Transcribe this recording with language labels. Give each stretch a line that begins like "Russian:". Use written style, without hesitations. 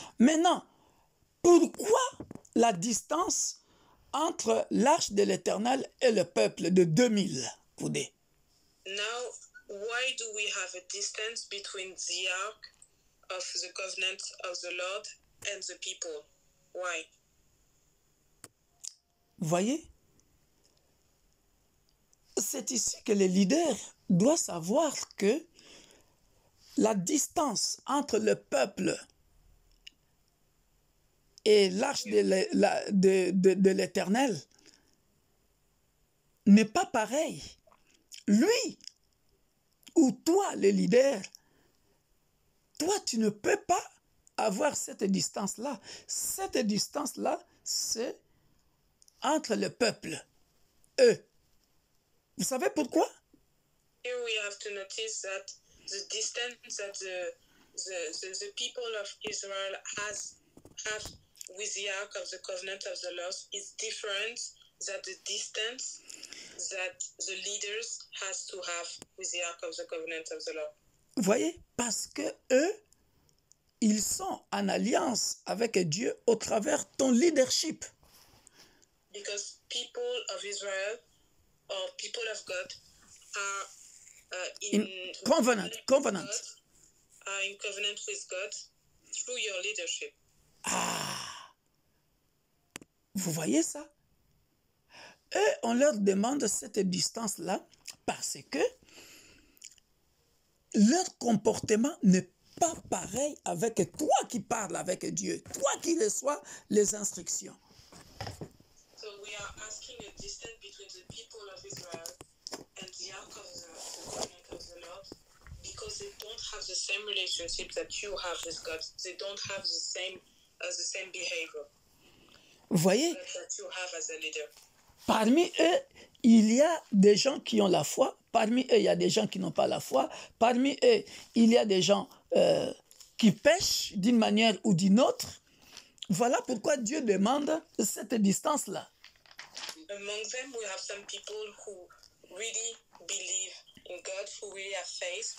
French: Maintenant, pourquoi la distance entre l'arche de l'Éternel et le peuple de 2000 coudées?
English: Now, why do we have a distance between the ark of the covenant of the Lord and the people? Why?
French: Vous voyez? C'est ici que les leaders doivent savoir que la distance entre le peuple et l'arche de l'Éternel n'est pas pareille. Lui ou toi, le leader, toi, tu ne peux pas avoir cette distance-là. Cette distance-là, c'est entre le peuple, eux. Vous savez pourquoi?
English: Here we have to notice that the distance that the people of Israel have with the ark of the covenant of the Lord is different than the distance that the leaders has to have with the ark of the covenant of the Lord.
French: Vous voyez? Parce que eux, ils sont en alliance avec Dieu au travers ton leadership.
English: Because people of Israel or people of God are in covenant. God, are in covenant with God through your leadership. Ah!
French: Vous voyez ça? Eux, on leur demande cette distance-là parce que leur comportement n'est pas pareil avec toi qui parles avec Dieu, toi qui reçois les instructions.
English: So we are asking a distance between the people of Israel and the ark of the covenant of the Lord because they don't have the same relationship that you have with God. They don't have the same behavior.
French: Vous voyez?
English: That you have as a leader.
French: Parmi eux, il y a des gens qui ont la foi. Parmi eux, il y a des gens qui n'ont pas la foi. Parmi eux, il y a des gens qui pêchent d'une manière ou d'une autre. Voilà pourquoi Dieu demande cette distance-là.
English: Among them, we have some people who really believe in God, who really have faith.